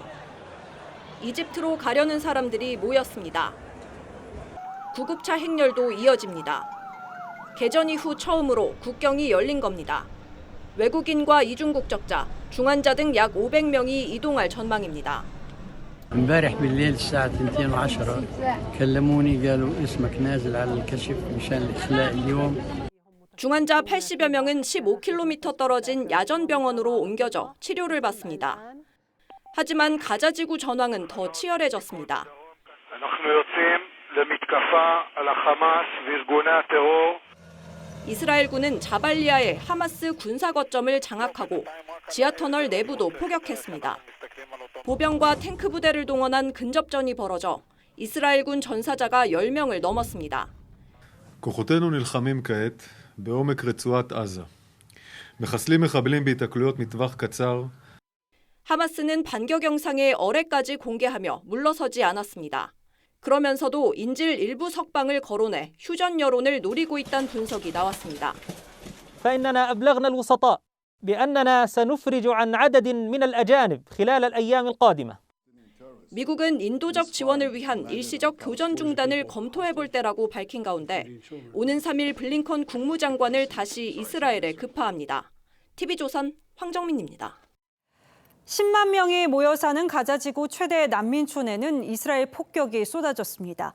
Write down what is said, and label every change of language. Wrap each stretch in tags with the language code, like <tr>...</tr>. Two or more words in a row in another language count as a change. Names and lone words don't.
<ko>이집트로 가려는 사람들이 모였습니다. 구급차 행렬도 이어집니다. 개전 이후 처음으로 국경이 열린 겁니다. 외국인과 이중국적자, 중환자 등 약 500명이 이동할 전망입니다.</ko> <ar>امبارح بالليل الساعة 2:10 كلموني قالوا اسمك نازل على الكشف مشان الإخلاء اليوم.</ar> <ko>중환자 80여 명은 15km 떨어진 야전병원으로 옮겨져 치료를 받습니다. 하지만 가자 지구 전황은 더 치열해졌습니다. 이스라엘군은 자발리아의 하마스 군사 거점을 장악하고 지하터널 내부도 포격했습니다. 보병과 탱크 부대를 동원한 근접전이 벌어져 이스라엘군 전사자가 10명을 넘었습니다.</ko> <he>כוחותינו נלחמים כעת בעומק רצועת עזה. מחסלים מחבלים בהיתקלויות מטווח קצר.</he> <ko>하마스는 반격 영상의 어뢰까지 공개하며 물러서지 않았습니다. 그러면서도 인질 일부 석방을 거론해 휴전 여론을 노리고 있다는 분석이 나왔습니다.</ko> <ar>فإننا أبلغنا الوسطاء بأننا سنفرج عن عدد من الأجانب خلال الأيام القادمة.</ar> <ko>미국은 인도적 지원을 위한 일시적 교전 중단을 검토해 볼 때라고 밝힌 가운데 오는 3일 블링컨 국무장관을 다시 이스라엘에 급파합니다. TV조선 황정민입니다. 10만 명이 모여 사는 가자지구 최대 난민촌에는 이스라엘 폭격이 쏟아졌습니다.</ko>